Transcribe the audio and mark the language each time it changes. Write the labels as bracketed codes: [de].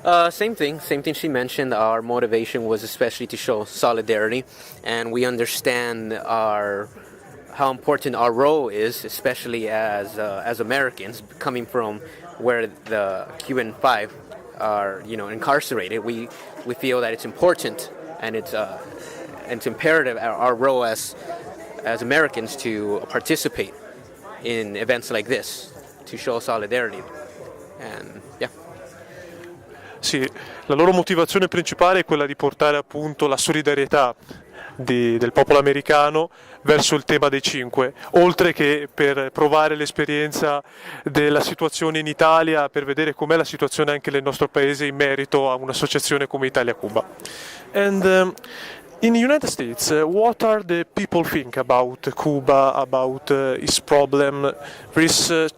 [en] Same thing she mentioned. Our motivation was especially to show solidarity, and we understand how important our role is, especially as Americans coming from where the Cuban 5 are, incarcerated. We feel that it's important, and it's imperative our role as Americans to participate in events like this to show solidarity. And yeah. [it] Sì, la loro motivazione principale è quella di portare appunto la solidarietà del popolo americano verso il tema dei 5, oltre che per provare l'esperienza della situazione in Italia, per vedere com'è la situazione anche nel nostro paese in merito a un'associazione come Italia-Cuba. [en] And in the United States, what are the people think about Cuba, about its problem? There is